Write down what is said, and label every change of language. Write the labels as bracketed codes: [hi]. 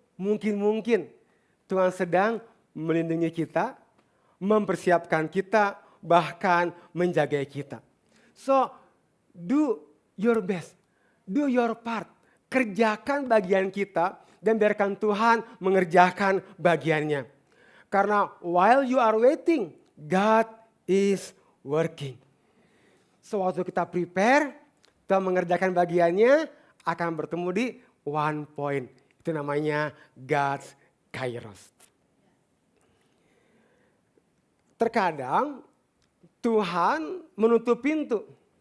[id] Mungkin Tuhan sedang melindungi kita, mempersiapkan kita, bahkan menjaga kita. [en] So, do your best, do your part. [id] Kerjakan bagian kita dan biarkan Tuhan mengerjakan bagiannya. Karena [en] while you are waiting, God is working. [id] So, waktu kita prepare, kita mengerjakan bagiannya, akan bertemu di [en] one point. [id] Itu namanya God's Kairos. Terkadang Tuhan menutup pintu.